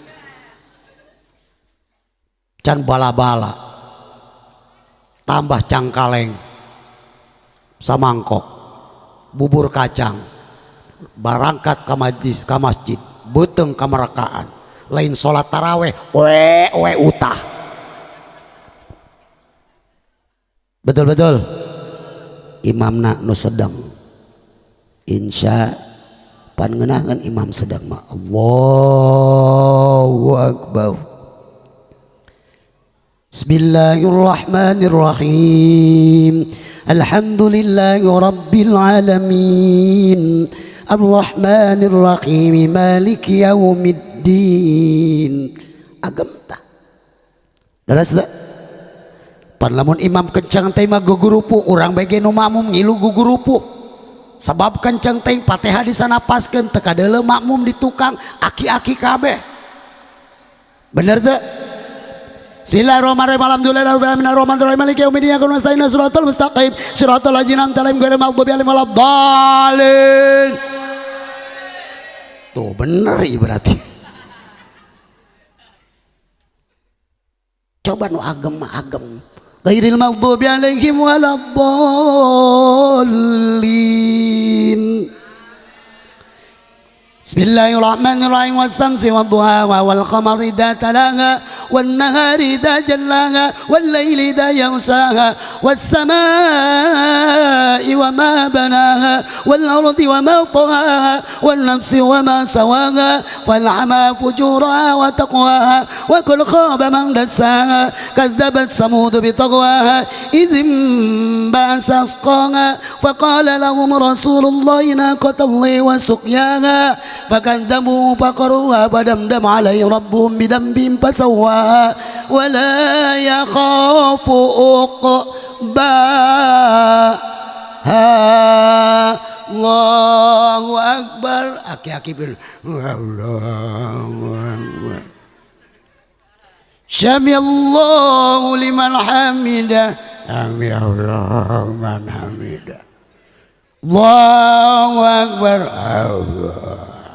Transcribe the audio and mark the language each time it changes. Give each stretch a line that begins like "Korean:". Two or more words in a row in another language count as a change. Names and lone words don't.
Sundanese: Can bala-bala tambah cangkaleng samangkok bubur kacang barangkat ka masjid beuteung kamarakaan lain salat taraweh we utah. Betul imamna nu sedang insya pan ngeunaheun imam sedang mah
Arabic: الله أكبر. Bismillahirrahmanirrahim. الحمد لله رب العالمين. الرحمن الرحيم. مالك يوم الدين.
Sundanese: Agam tak. Daras tak. Pan lamun imam kencang teh mah gugurupu, urang bege nu makmum ngilu gugurupu. Sebab kencang teh Fatihah disanapaskeun teu kadeuleu makmum di tukang aki-aki kabeh. Bener teu?
Arabic: بسم الله الرحمن الرحيم. الحمد لله رب العالمين مالك يوم الدين إياك نستعين الصراط المستقيم صراط الذين أنعمت عليهم غير المغضوب عليهم ولا الضالين.
Sundanese: Tuh bener ya berarti. Coba nu agem mah agem.
Arabic: غير المغضوب عليهم ولا الضالين. Bismillahirrahmanirrahim. والشمس وضحاها والقمر إذا تلاها والنهار إذا جلاها والليل إذا yaghshaha والسماء وما بناها والأرض وما طغاها والنفس وما سواها فالهمها فجورها وتقواها وقد خاب من دساها كذبت ثمود بطغواها إذ انبعث أشقاها فقال لهم رسول الله ناقة الله وسقياها فكذبوا فقروها فدمدم عليهم ربهم بذنبهم فسواها ولا يخاف عقباها. الله أكبر.
Sundanese: Aki-aki bil
Arabic: الله أكبر. سمع الله لمن حمده. سمع الله لمن حمده. الله أكبر. الله.